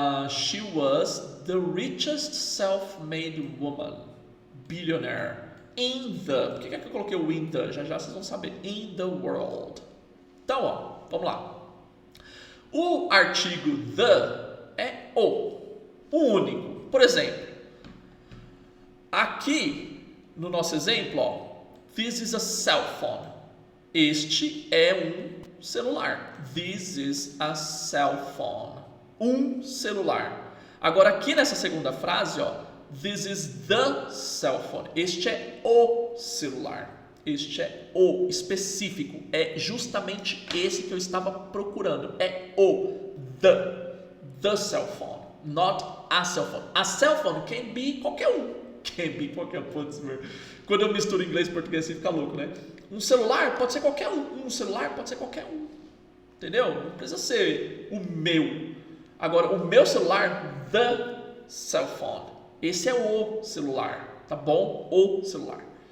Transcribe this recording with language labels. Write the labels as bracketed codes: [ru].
[en] She was the richest self-made woman, billionaire, in the... [pt] Por que é que eu coloquei o [en] in the? [pt] Já já vocês vão saber. [en] In the world. [pt] Então, ó, vamos lá. O artigo the é o único. Por exemplo, aqui no nosso exemplo, ó, [en] this is a cell phone. [pt] Este é um celular. [en] This is a cell phone. [pt] Um celular. Agora aqui nessa segunda frase, ó, [en] this is the cell phone. [pt] Este é o celular. Este é o específico. É justamente esse que eu estava procurando. É o [en] the cell phone, not a cell phone. A cell phone can be [pt] qualquer um. [en] Can be qualquer um. [pt] Quando eu misturo inglês e português assim fica louco, né? Um celular pode ser qualquer um. Um celular pode ser qualquer um. Entendeu? Não precisa ser o meu. Agora, o meu celular, [en] the cell phone. [pt] Esse é o celular, tá bom? O celular.